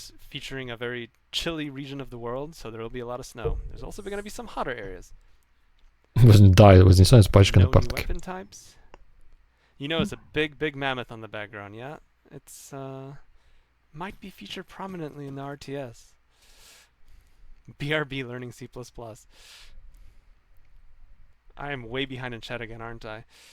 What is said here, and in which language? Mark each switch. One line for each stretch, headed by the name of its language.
English: Featuring a very chilly region of the world, so there will be a lot of snow. There's also going to be some hotter areas.
Russian: Да, вознесение с пачкой на партке.
English: You know, it's a big mammoth on the background, yeah? It's, might be featured prominently in the RTS. BRB learning C++. I am way behind in chat again, aren't I?